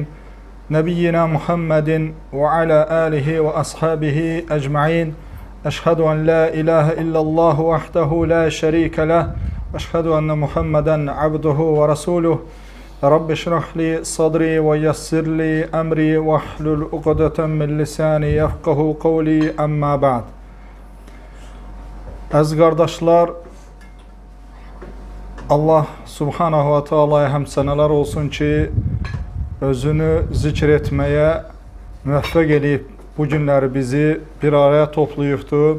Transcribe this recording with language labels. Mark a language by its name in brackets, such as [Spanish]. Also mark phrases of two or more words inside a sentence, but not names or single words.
[Arabic] نبينا محمد وعلى آله وأصحابه أجمعين. أشهد أن لا إله إلا الله وحده لا شريك له. أشهد أن محمدا عبده ورسوله. رب اشرح لي صدري ويسر لي أمري واحلل عقدة من لساني يفقهوا قولي أما بعد. [Azerbaijani] Əziz qardaşlar, Allah [Arabic] سبحانه وتعالى'ya [Azerbaijani] həmsənələr olsun ki, özünü zikr etməyə müvəffəq eləyib bu günləri bizi bir araya toplayıbdır.